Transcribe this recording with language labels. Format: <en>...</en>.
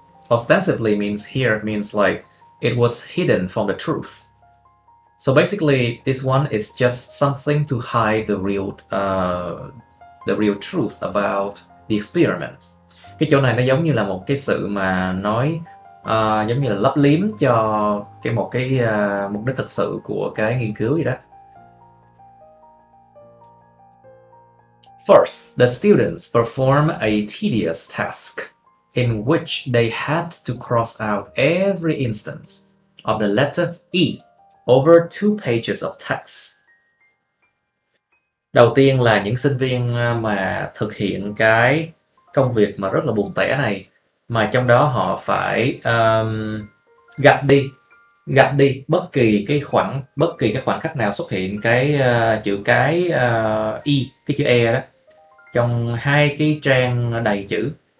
<en>Ostensibly means like it was hidden from the truth. So basically, this one is just something to hide the real truth about the experiment.</en> <vi>Cái chỗ này nó giống như là một cái sự mà nói giống như là lấp liếm cho một cái mục đích thực sự của cái nghiên cứu vậy đó.</vi> <en>First, the students performed a tedious task in which they had to cross out every instance of the letter E over 2 pages of text.</en> <vi>Đầu tiên là những sinh viên mà thực hiện cái công việc mà rất là buồn tẻ này, mà trong đó họ phải gạch đi bất kỳ cái khoảng cách nào xuất hiện cái chữ cái Y, cái chữ E đó, trong 2 cái trang đầy chữ.</vi>